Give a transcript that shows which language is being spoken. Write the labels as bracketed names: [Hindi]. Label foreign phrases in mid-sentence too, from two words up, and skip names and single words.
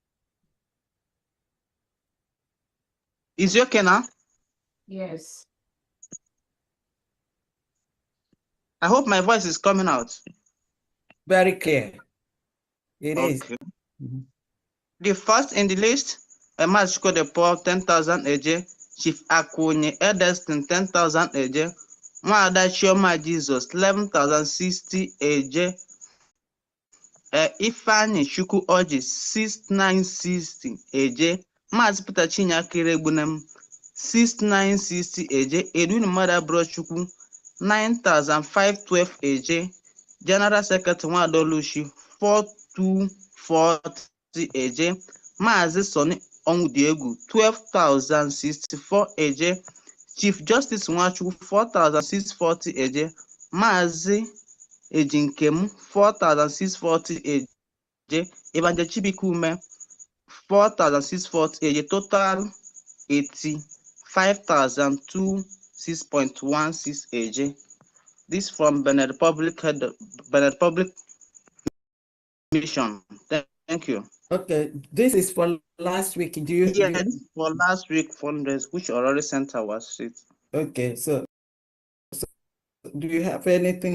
[English] Is it okay now? Yes. I hope my voice is coming out. Very clear. It is. The first in the list, Mazi scored the Paul 10,000 AJ, Chief Akunye Edestin 10,000 AJ, Mwada Chioma Jesus 11,060 AJ, Ifeanyi Chukwu Orji 6,960 AJ, Mazi Peter Chinyakere Egbunem 6,960 AJ, Edwin Mada Brochukwu 9,512 AJ, General Secretary Nwadoluchi 4,240 AJ, Mazi Soni Onwudiegwu 12,064 AJ, Chief Justice Nwachukwu 4,640 AJ, Mazi Ejinkem 4,640 AJ, Evangel Chibikume 4,640 AJ, total 85,026.16 AJ. This from Benin Republic Mission. Thank you. Okay, this is for last week. Do you? Yes, for last week fundraise, which already sent our sheet. Okay, so do you have anything?